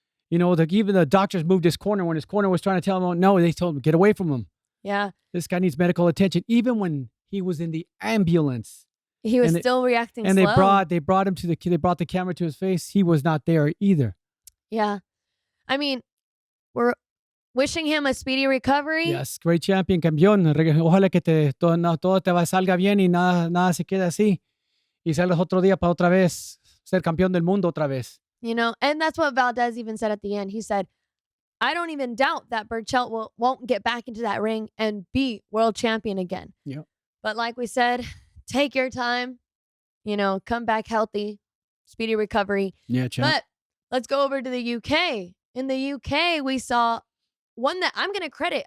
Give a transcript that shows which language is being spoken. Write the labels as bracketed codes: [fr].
[en] You know, even the doctors moved his corner when his corner was trying to tell him, oh, no, they told him, get away from him. Yeah. This guy needs medical attention. Even when he was in the ambulance, he was still reacting slow. And they brought him to they brought the camera to his face. He was not there either. Yeah. I mean, we're wishing him a speedy recovery. Yes, great champion, [es] campeón. Ojalá que todo te salga bien y nada se quede así. Y salgas otro día para otra vez ser campeón del mundo otra vez. [en] You know, and that's what Valdez even said at the end. He said, I don't even doubt that Berchelt won't get back into that ring and be world champion again. Yep. But like we said, take your time, you know, come back healthy, speedy recovery. Yeah, champ. But let's go over to the UK. In the UK, we saw one that I'm going to credit.